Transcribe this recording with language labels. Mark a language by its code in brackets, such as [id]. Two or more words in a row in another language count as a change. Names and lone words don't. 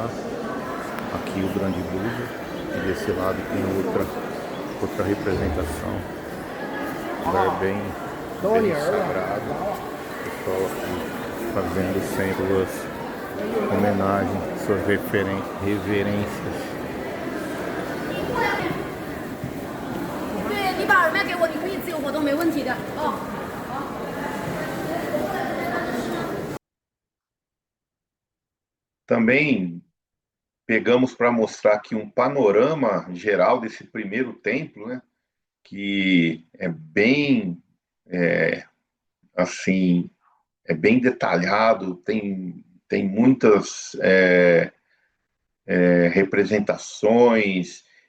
[pt] Aqui o grande Buda, e desse lado tem outra representação. É bem sagrado. O pessoal aqui fazendo sempre as homenagens, suas reverências. [zh] 对，你把耳麦给我，你可以自由活动，没问题的。哦。 [pt] Também pegamos para mostrar aqui um panorama geral desse primeiro templo, né? Que é bem, assim, é bem detalhado, tem muitas representações.